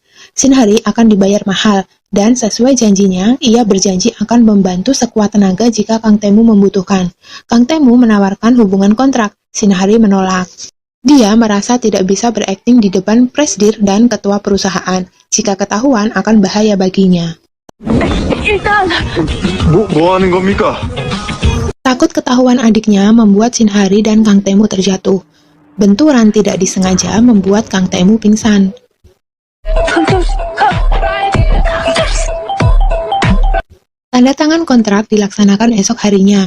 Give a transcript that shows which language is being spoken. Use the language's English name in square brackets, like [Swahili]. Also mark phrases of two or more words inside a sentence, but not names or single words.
[Indonesian] Shin Hari akan dibayar mahal, dan sesuai janjinya, ia berjanji akan membantu sekuat tenaga jika Kang Temu membutuhkan. Kang Temu menawarkan hubungan kontrak, Shin Hari menolak. Dia merasa tidak bisa berakting di depan presdir dan ketua perusahaan. Jika ketahuan akan bahaya baginya. [Korean] 뭐 하는 겁니까? [Indonesian] Takut ketahuan adiknya membuat Shin Hari dan Kang Temu terjatuh. Benturan tidak disengaja membuat Kang Temu pingsan. Tanda tangan kontrak dilaksanakan esok harinya.